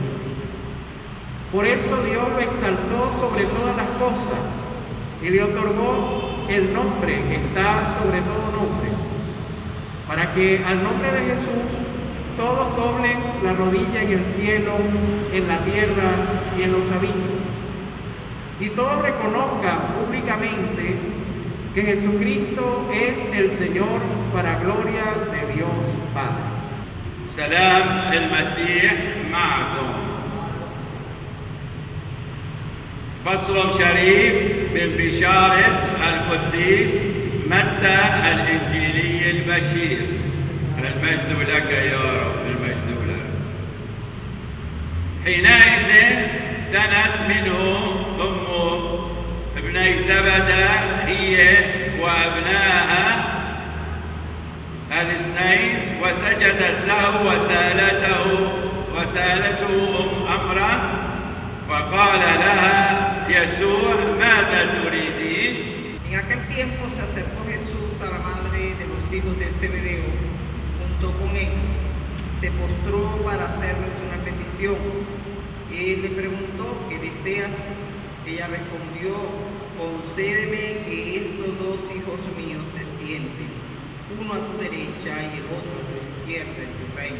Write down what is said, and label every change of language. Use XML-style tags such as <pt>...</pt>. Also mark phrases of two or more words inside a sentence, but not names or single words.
<es>Por eso Dios lo exaltó sobre todas las cosas, y le otorgó el nombre que está sobre todo nombre, para que al nombre de Jesús todos doblen la rodilla en el cielo, en la tierra y en los abismos, y todos reconozcan públicamente que Jesucristo es el Señor, para gloria de Dios Padre.</es> <ar>سلام المسيح معكم. فصل شريف من بشارة القديس متى الإنجيلي البشير. المجد لك يا رب، المجد لك. حينئذ دنت منه أمه ابني زبدة هي وابناها الاثنين، وسجدت له وسالته أمرا، فقال لها يسوع ماذا تريدين.</ar> <es>En aquel tiempo se acercó Jesús a la madre de los hijos de Zebedeo, junto con ellos, se postró para hacerles una petición. Él le preguntó: ¿qué deseas? Ella respondió: concédeme que estos dos hijos míos se sienten, uno a tu derecha y el otro a tu izquierda en tu reino.</es>